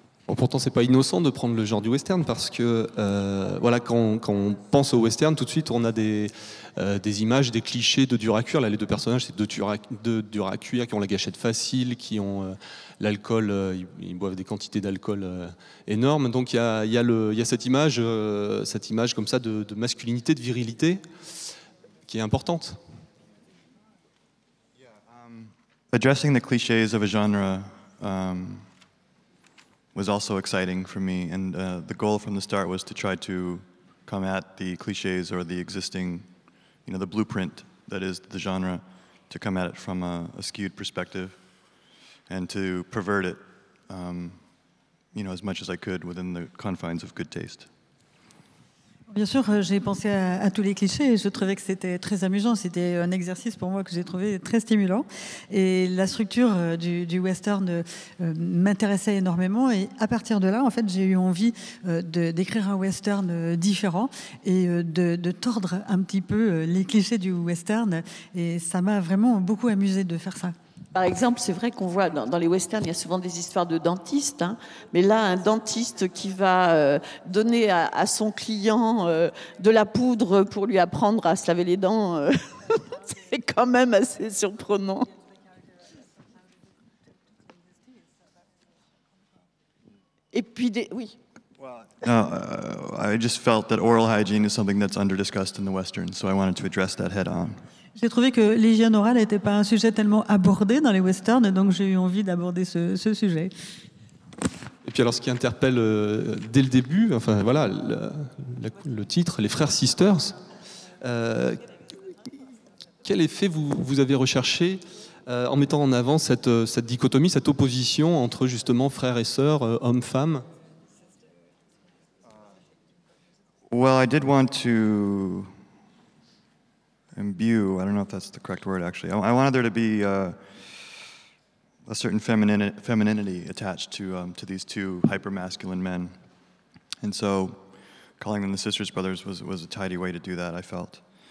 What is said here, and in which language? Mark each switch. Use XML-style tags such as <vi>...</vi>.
<fr>Bon, pourtant, c'est pas innocent de prendre le genre du western parce que voilà, quand on pense au western, tout de suite, on a des images, des clichés de dur à cuire. Là, les deux personnages, c'est deux durs à cuire qui ont la gâchette facile, qui ont l'alcool, ils boivent des quantités d'alcool énormes. Donc, il y a cette image comme ça de masculinité, de virilité, qui est importante.</fr> <en>Addressing the cliches of a genre was also exciting for me, and the goal from the start was to try to come at the cliches or the existing, the blueprint that is the genre, to come at it from a skewed perspective, and to pervert it, as much as I could within the confines of good taste.</en> <fr>Bien sûr, j'ai pensé à tous les clichés et je trouvais que c'était très amusant. C'était un exercice pour moi que j'ai trouvé très stimulant. Et la structure du western m'intéressait énormément. Et à partir de là, en fait, j'ai eu envie d'écrire un western différent et de tordre un petit peu les clichés du western. Et ça m'a vraiment beaucoup amusé de faire ça. Par exemple, c'est vrai qu'on voit dans les westerns, il y a souvent des histoires de dentistes, hein, mais là, un dentiste qui va donner à son client de la poudre pour lui apprendre à se laver les dents, c'est quand même assez surprenant. Et puis, oui.</fr> <en>I just felt that oral hygiene is something that's under-discussed in the Western, so I wanted to address that head-on.</en> <fr>J'ai trouvé que l'hygiène orale n'était pas un sujet tellement abordé dans les westerns, et donc j'ai eu envie d'aborder ce sujet. Et puis alors, ce qui interpelle dès le début, enfin voilà, le titre, les frères Sisters, quel effet vous avez recherché en mettant en avant cette dichotomie, cette opposition entre justement frères et sœurs, hommes-femmes?</fr> <en>Well, I did want to imbue, I don't know if that's the correct word actually, I wanted there to be a certain femininity attached to these two hyper-masculine men. And so calling them the Sisters Brothers was a tidy way to do that, I felt.</en>